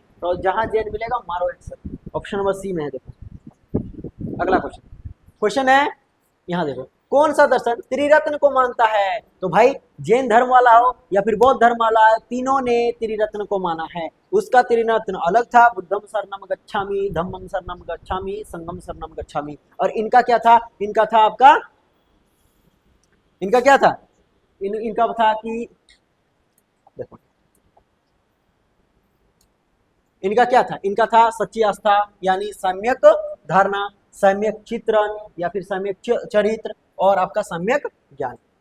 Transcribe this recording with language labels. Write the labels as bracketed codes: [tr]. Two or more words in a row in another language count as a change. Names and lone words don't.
[hi] तो जहां जैन मिलेगा मारो आंसर, [en] option number C [hi] में है। देखो अगला क्वेश्चन है, यहाँ देखो, कौन सा दर्शन त्रिरत्न को मानता है? तो भाई जैन धर्म वाला हो या फिर बौद्ध धर्म वाला, तीनों ने त्रिरत्न को माना है। उसका त्रिरत्न अलग था, [pi] बुद्धम शरणम गच्छामि, धम्मम शरणम गच्छामि, संघम शरणम गच्छामि। [hi] और इनका क्या था? इनका था आपका, इनका क्या था? इनका था कि देखो, इनका क्या था? इनका था सच्ची आस्था, यानी सम्यक धारणा, सम्यक चित्रण या फिर सम्यक चरित्र, और आपका सम्यक ज्ञान।